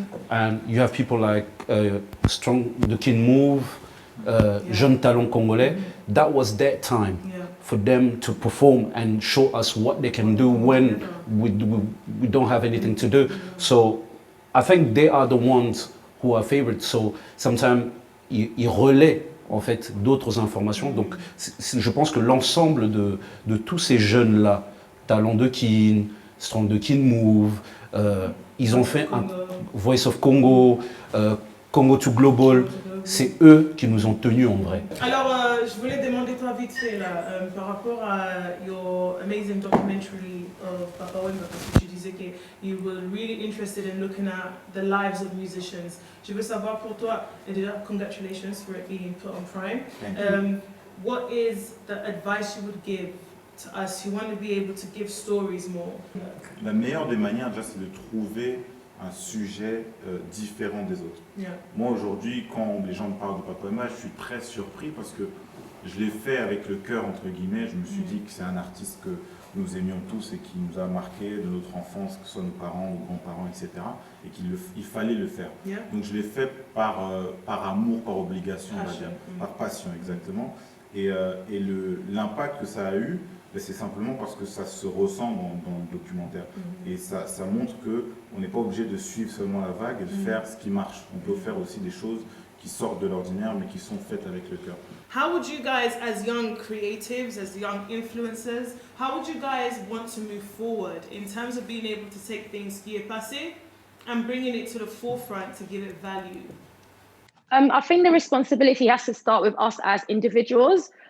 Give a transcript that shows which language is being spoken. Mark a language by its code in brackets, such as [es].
[en] And you have people like The Kin Move, Jeune Talon Congolais. That was their time for them to perform and show us what they can do when we don't have anything to do. So I think they are the ones who are favorites. So sometimes [fr] ils relaient en fait d'autres informations. Donc je pense que l'ensemble de tous ces jeunes-là, Talent de Kin, Strong de Kin Move, ils ont fait un Voice of Congo, Congo to Global. C'est eux qui nous ont tenus en vrai. Alors, je voulais demander toi vite fait là, par rapport à [en] your amazing documentary of [fr] Papa Wemba, parce que tu disais que [en] you were really interested in looking at the lives of musicians. [fr] Je veux savoir pour toi, et déjà, [en] congratulations for it being put on Prime. What is the advice you would give to us who want to be able to give stories more? [fr] La meilleure des manières, déjà, c'est de trouver un sujet différent des autres. Moi aujourd'hui, quand les gens me parlent de Papa Wemba, je suis très surpris parce que je l'ai fait avec le cœur, entre guillemets. Je me suis dit que c'est un artiste que nous aimions tous et qui nous a marqué de notre enfance, que ce soit nos parents ou grands-parents, etc. Et qu'il fallait le faire. Donc je l'ai fait par amour, par obligation, on va dire, par passion exactement. Et l'impact que ça a eu, c'est simplement parce que ça se ressent dans le documentaire. Et ça montre qu'on n'est pas obligé de suivre seulement la vague et de faire ce qui marche. On peut faire aussi des choses qui sortent de l'ordinaire mais qui sont faites avec le cœur. [en] How would you guys, as young creatives, as young influencers, how would you guys want to move forward in terms of being able to take things [fr] qui est passé [en] and bringing it to the forefront to give it value? I think the responsibility has to start with us as individuals.